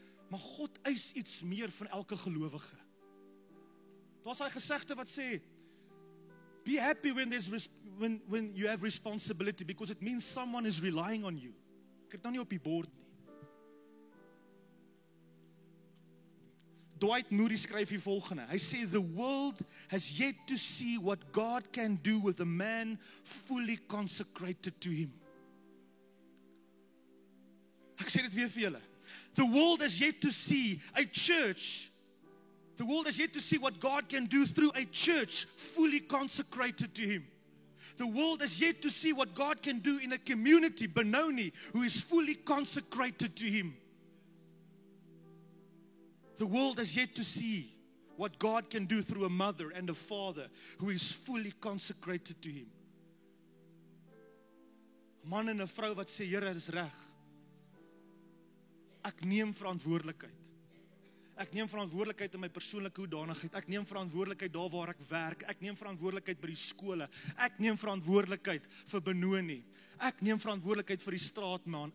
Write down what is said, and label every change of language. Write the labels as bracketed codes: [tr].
[af] Maar God eis iets meer van elke gelowige. Daar's daai gesegde wat sê, [en] be happy when you have responsibility, because it means someone is relying on you. [af] Ek het nou nie op die bord nie. Dwight Moody skryf hier volgende. Hy sê, [en] the world has yet to see what God can do with a man fully consecrated to him. [af] Ek sê dit weer vir julle. [en] The world has yet to see a church. The world has yet to see what God can do through a church fully consecrated to him. The world has yet to see what God can do in a community, Benoni, who is fully consecrated to him. The world has yet to see what God can do through a mother and a father who is fully consecrated to him. [af] 'n Man en 'n vrou wat sê, Here, dis reg. Ek neem verantwoordelikheid. Ek neem verantwoordelikheid in my persoonlike hoedanigheid. Ek neem verantwoordelikheid daar waar ek werk. Ek neem verantwoordelikheid by die skole. Ek neem verantwoordelikheid vir Benoni. Ek neem verantwoordelikheid vir die straatmaan.